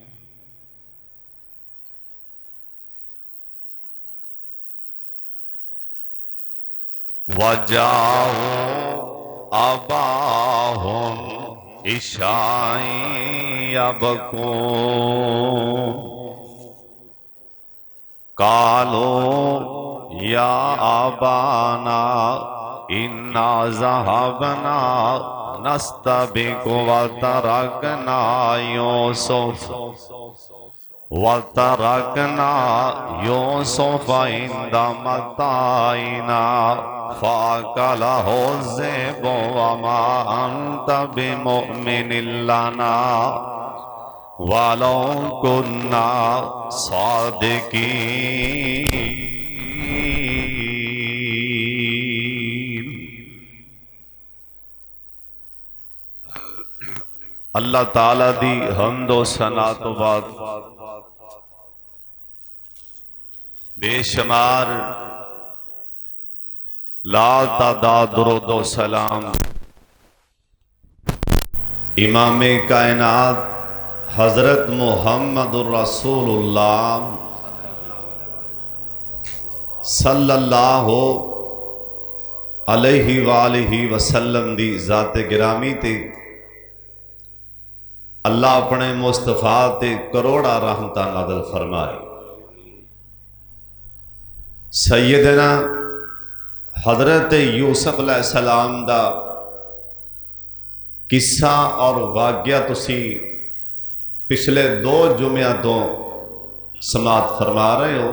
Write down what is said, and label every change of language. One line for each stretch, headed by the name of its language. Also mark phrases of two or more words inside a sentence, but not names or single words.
Arabic: وجاءوا أباهم عشاء يبكون قالوا يا أبانا إنا ذهبنا نستبق وتركنا يوسف عند متاعنا فأكله الذئب وما أنت بمؤمن لنا ولو كنا صادقين.
Punjabi: اللہ تعالیٰ دی حمد و ثنا تو بعد بےشمار لا تعداد درود و سلام امام کائنات حضرت محمد رسول اللہ
Arabic: صلى الله عليه وآله وسلم
Punjabi: دی ذات گرامی تے اللہ اپنے مصطفیٰ تے کروڑا رحمتاں نازل فرمائے. سیدنا حضرت یوسف علیہ السلام دا قصہ اور واقعہ تسی پچھلے 2 جمعیاں تو سماعت فرما رہے ہو.